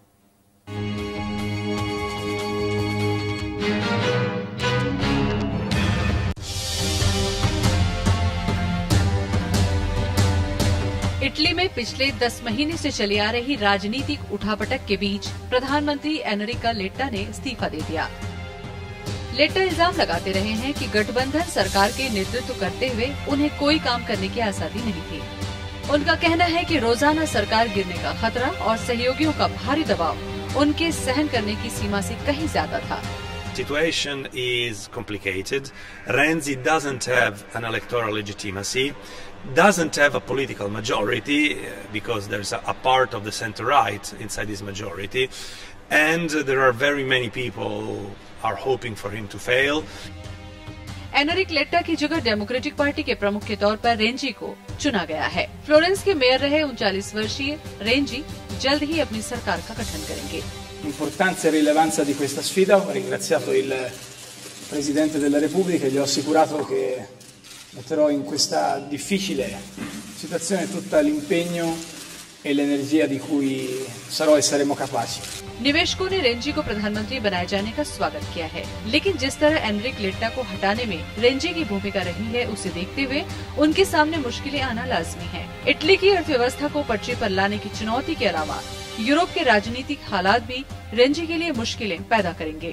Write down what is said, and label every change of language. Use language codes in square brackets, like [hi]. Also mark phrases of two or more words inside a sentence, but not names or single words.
[hi] इटली में पिछले 10 महीने से चली आ रही राजनीतिक उठापटक के बीच प्रधानमंत्री एनरिका लेट्टा ने इस्तीफा दे दिया। लेट्टा इल्जाम लगाते रहे हैं कि गठबंधन सरकार के नेतृत्व करते हुए उन्हें कोई काम करने की आजादी नहीं थी। उनका कहना है कि रोजाना सरकार गिरने का खतरा और सहयोगियों का भारी दबाव उनके सहन करने की सीमा से कहीं ज्यादा था। [en] Situation is complicated. Renzi doesn't have an electoral legitimacy, doesn't have a political majority because there's a part of the center-right inside his majority, and there are very many people who are hoping for him to fail. [hi] एनरिक लेट्टा की जगह डेमोक्रेटिक पार्टी के प्रमुख के तौर पर रेंजी को चुना गया है। फ्लोरेंस के मेयर रहे 39 वर्षीय रेंजी जल्द ही अपनी सरकार का गठन करेंगे। [it] L'importanza e rilevanza di questa sfida, ho ringraziato il Presidente della Repubblica e gli ho assicurato che metterò in questa difficile situazione tutto l'impegno e l'energia di cui sarò e saremo capaci. [hi] निवेशकों ने रेंजी को प्रधानमंत्री बनाए जाने का स्वागत किया है, लेकिन जिस तरह एनरिक लेट्टा को हटाने में रेंजी की भूमिका रही है, उसे देखते हुए उनके सामने मुश्किलें आना लाजमी है। इटली की अर्थव्यवस्था को पटरी पर लाने की चुनौती के अलावा यूरोप के राजनीतिक हालात भी रेंजी के लिए मुश्किलें पैदा करेंगे।